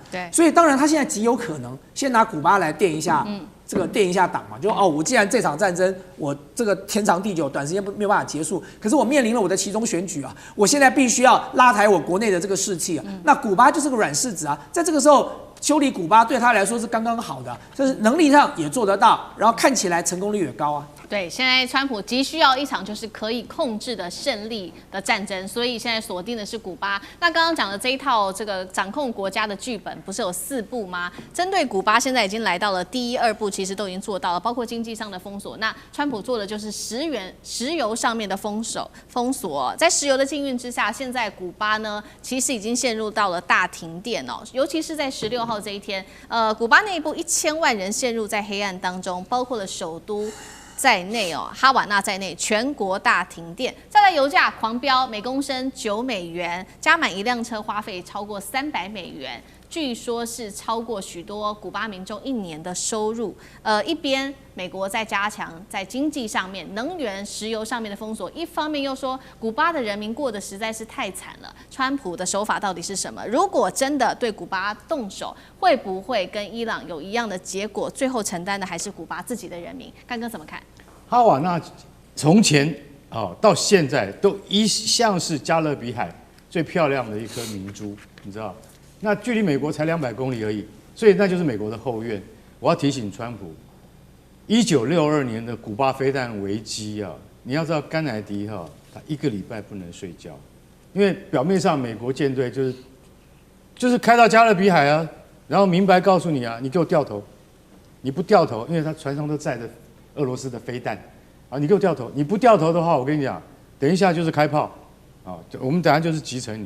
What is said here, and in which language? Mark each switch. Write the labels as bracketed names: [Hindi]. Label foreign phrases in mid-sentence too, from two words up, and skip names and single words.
[Chinese] 對，所以當然他現在極有可能先拿古巴來墊一下。墊一下檔嘛，就我既然這場戰爭我這個天長地久，短時間沒有辦法結束，可是我面臨了我的期中選舉啊，我現在必須要拉抬我國內的這個士氣啊。那古巴就是個軟柿子啊，在這個時候修理古巴對他來說是剛剛好的，就是能力上也做得到，然後看起來成功率也高啊。对，现在川普急需要一场就是可以控制的胜利的战争，所以现在锁定的是古巴。那刚刚讲的这一套这个掌控国家的剧本，不是有4步嗎？針對古巴，現在已經來到了第1、2步，其實都已經做到了，包括經濟上的封鎖。那川普做的就是石油上面的封鎖，在石油的禁運之下，現在古巴呢，其實已經陷入到了大停電哦，尤其是在16號這一天，古巴內部1000萬人陷入在黑暗當中，包括了首都在內哦，哈瓦那在內，全國大停電。再來油價狂飆，每公升$9，加滿1輛車花費超過$300，據說是超過許多古巴民眾1年的收入。一邊美國在加強在經濟上面、能源、石油上面的封鎖，一方面又說古巴的人民過得實在是太慘了。川普的手法到底是什麼？如果真的對古巴動手，會不會跟伊朗有一樣的結果？最後承擔的還是古巴自己的人民。幹哥怎麼看？哈瓦那從前到現在都一向是加勒比海最漂亮的一顆明珠，你知道？那距離美國才200公里而已，所以那就是美國的後院。我要提醒川普，1962年的古巴飛彈危機啊，你要知道甘乃迪他1個禮拜不能睡覺，因為表面上美國艦隊就是開到加勒比海啊，然後明白告訴你啊，你給我掉頭，你不掉頭，因為他船上都載着俄羅斯的飛彈啊，你給我掉頭，你不掉頭的話，我跟你講，等一下就是開炮啊，我們等下就是擊沉你。